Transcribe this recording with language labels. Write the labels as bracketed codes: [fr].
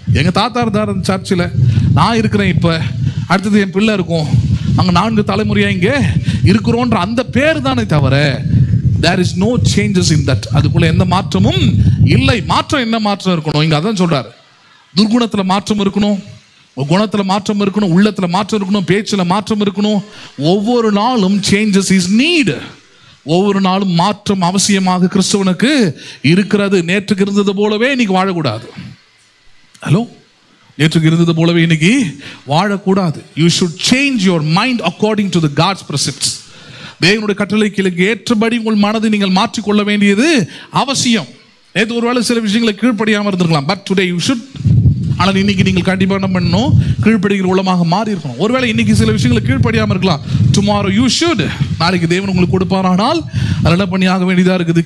[ta] எங்க தாத்தா இருந்தார் சர்ச்சில், நான் இருக்கிறேன், இப்ப அடுத்தது என் பிள்ளை இருக்கும், அங்க 4 தலைமுறையா இங்க இருக்கிறோன்ற அந்த பேர் தானே தவிர [en] there is no changes in that. [ta] அதுக்குள்ள எந்த மாற்றமும் இல்லை. மாற்றம் என்ன மாற்றம் இருக்கணும்? இங்க அதான் சொல்றாரு. துர்குணத்துல மாற்றம் இருக்கணும், குணத்துல மாற்றம் இருக்கணும், உள்ளத்துல மாற்றம் இருக்கணும், பேச்சுல மாற்றம் இருக்கணும். ஒவ்வொரு நாளும் [en] changes is need. [ta] ஒவ்வொரு நாளும் மாற்றம் அவசியமாக கிறிஸ்தவனுக்கு இருக்கிறது. நேற்றுக்கு இருந்தது போலவே இன்னைக்கு வாழக்கூடாது. ஹலோ, நேற்றுக்கு இருந்தது போலவே இன்னைக்கு வாழக்கூடாது. [en] You should change your mind according to the God's precepts. [ta] தேவனுடைய கட்டளைக்கு ஏற்றபடி உங்கள் மனதை நீங்கள் மாற்றிக்கொள்ள வேண்டியது அவசியம். நேற்று ஒருவேளை சில விஷயங்களை கீழ்ப்படியாமல் இருந்திருக்கலாம், [en] But today you should. [ta] ஆனால் இன்னைக்கு நீங்கள் கண்டிப்பாக என்ன பண்ணணும்? கீழ்ப்படுகிற உள்ளமாக மாறி இருக்கணும். ஒருவேளை இன்னைக்கு சில விஷயங்களை கீழ்ப்படியாமல் இருக்கலாம், [en] Tomorrow you should. [ta] நாளைக்கு தேவன் உங்களுக்கு கொடுப்பாரானால் அது என்ன பண்ணி ஆக வேண்டியதாக இருக்குது?